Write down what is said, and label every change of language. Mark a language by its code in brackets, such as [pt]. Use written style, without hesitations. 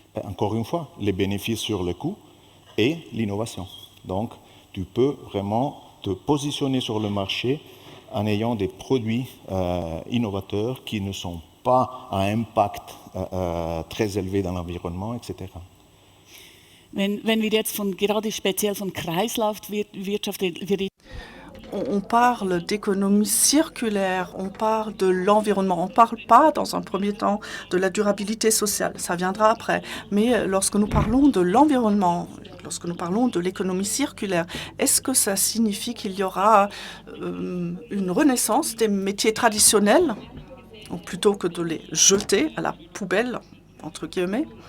[fr] Encore une fois, les bénéfices sur le coût et l'innovation. Donc, tu peux vraiment te positionner sur le marché en ayant des produits innovateurs qui ne sont pas à impact très élevé dans l'environnement, etc. [de] Wenn wir jetzt gerade speziell von Kreislaufwirtschaft reden. [fr] on parle d'économie circulaire, on parle de l'environnement. On ne parle pas, dans un premier temps, de la durabilité sociale. Ça viendra après. Mais lorsque nous parlons de l'environnement, lorsque nous parlons de l'économie circulaire, est-ce que ça signifie qu'il y aura une renaissance des métiers traditionnels, ou plutôt que de les jeter à la poubelle, entre guillemets?